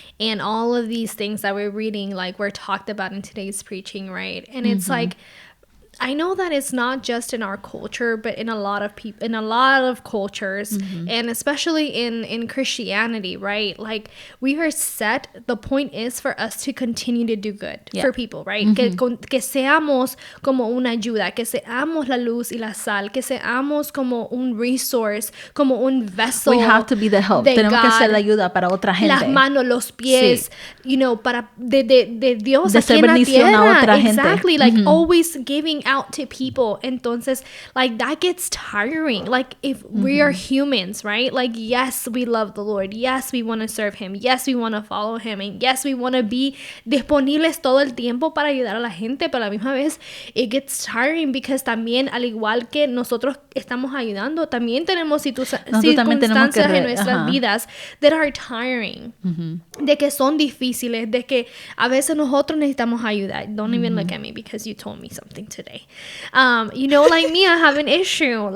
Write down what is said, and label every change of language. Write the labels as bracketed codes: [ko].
[en] And all of these things that we're reading, like, were talked about in today's preaching, right? And it's like, I know that it's not just in our culture, but in a lot of people, in a lot of cultures, and especially in Christianity, right? Like, we are set. The point is for us to continue to do good for people, right? [es] Que seamos como una ayuda, que seamos la luz y la sal, que seamos como un resource, como un vessel. [en] We have to be the help. [es] Tenemos que ser la ayuda para otra gente. Las manos, los pies, [en] you know, [es] para de Dios de aquí en la tierra. A otra gente. [en] Exactly, like always giving out to people. [es] Entonces, [en] like, that gets tiring. Like, if we are humans, right? Like, yes, we love the Lord. Yes, we want to serve him. Yes, we want to follow him. And yes, we want to be [es] disponibles todo el tiempo para ayudar a la gente. Pero a la misma vez, [en] it gets tiring because [es] también, al igual que nosotros estamos ayudando, también tenemos circunstancias en nuestras vidas [en] that are tiring. [es] De que son difíciles. De que a veces nosotros necesitamos ayuda. [en] Don't even look at me because you told me something today. You know, like me, I have an issue.